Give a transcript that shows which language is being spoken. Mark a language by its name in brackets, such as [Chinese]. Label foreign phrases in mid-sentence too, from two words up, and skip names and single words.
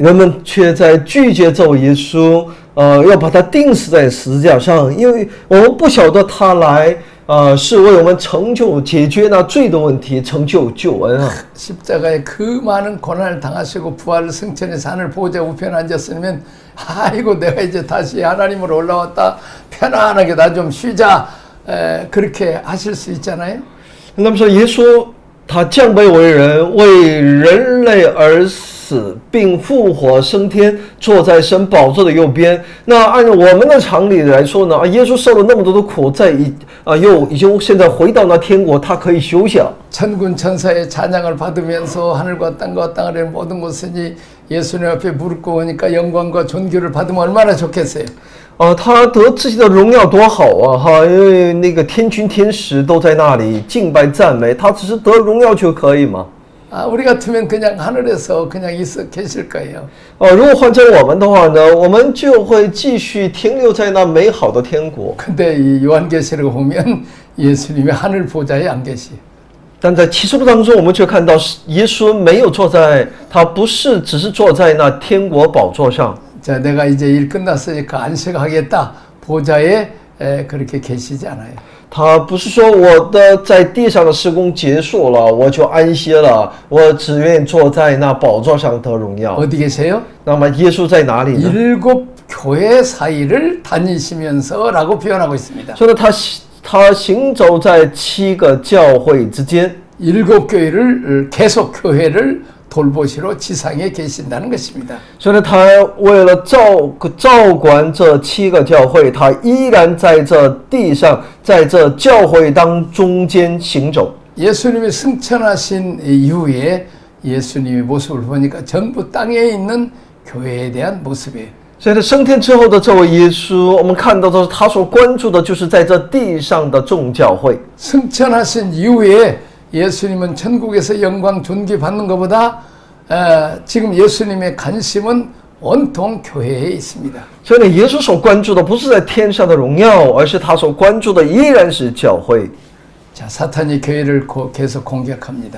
[Chinese] 人们却在拒绝这位耶稣，要把他钉死在十字架上，因为我们不晓得他来，是为我们解决那罪的问题，成就救恩啊。 [Korean] 십자가에 그 많은 고난을 당하시고 부활을 승천해서 하늘 보좌 우편에 앉았으면 아이고 내가 이제 다시 하나님으로 올라왔다 편안하게 나 좀 쉬자 그렇게 하실 수 있잖아요. [Chinese] 那么说耶稣他降卑为人，为人类而死。死，并复活升天，坐在神宝座的右边。那按照我们的常理来说呢，耶稣受了那么多的苦，又已经现在回到那天国，他可以休息了。 [Korean] 천군 천사의 찬양을 받으면서 하늘과 땅과 땅 아래 모든 것이니 예수님 앞에 무릎 꿇으니까 영광과 존귀를 받으면 얼마나 좋겠어요. [Chinese] 他得自己的荣耀多好啊！哈，因为那个天君天使都在那里敬拜赞美，他只是得荣耀就可以嘛。 [Korean] 아, 우리 같으면 그냥 하늘에서 그냥 있어 계실 거예요. [Chinese] 如果换成我们的话呢，我们就会继续停留在那美好的天国。 [Korean] 근데 이 요한계시록 보면 예수님이 하늘 보좌에 안 계시. [Chinese] 但在启示录当中，我们却看到耶稣没有坐在，他不是只是坐在那天国宝座上。 [Korean] 자, 내가 이제 일 끝났으니까 안식하겠다. 보좌에 그렇게 계시지 않아요. [Chinese] 他不是说我的在地上的施工结束了，我就安歇了，我只愿坐在那宝座上得荣耀。 [Korean] 어디 계세요? [Chinese] 那么耶稣在哪里呢？ [Korean] 일곱 교회 사이를 다니시면서라고 표현하고 있습니다. [Chinese] 所以呢，他行走在7个教会之间。 [Korean] 일곱 교회를 계속 교회를 돌보시러 지상에 계신다는 것입니다. [Chinese] 所以呢，他为了照管这7个教会，他依然在这地上，在这教会当中间行走。 [Korean] 예수님이 승천하신 이후에 예수님의 모습을 보니까 전부 땅에 있는 교회에 대한 모습이에요. [Chinese] 所以呢，升天之后的这位耶稣，我们看到的他所关注的就是在这地上的众教会。 [Korean] 승천하신 이후에 예수님은 천국에서 영광 존귀 받는 것보다 지금 예수님의 관심은 온통 교회에 있습니다. [Chinese] 所以呢，耶稣所关注的不是在天上的荣耀，而是他所关注的依然是教会。 [Korean] 자, 사탄이 교회를 계속 공격합니다.